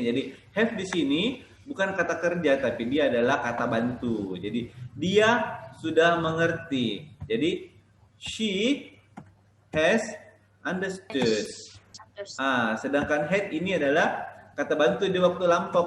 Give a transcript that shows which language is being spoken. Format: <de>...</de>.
<id>Jadi have di sini bukan kata kerja tapi dia adalah kata bantu. Jadi dia sudah mengerti.</id> <en>Jadi she has understood.</en> <id>Sedangkan had ini adalah kata bantu di waktu lampau.</id>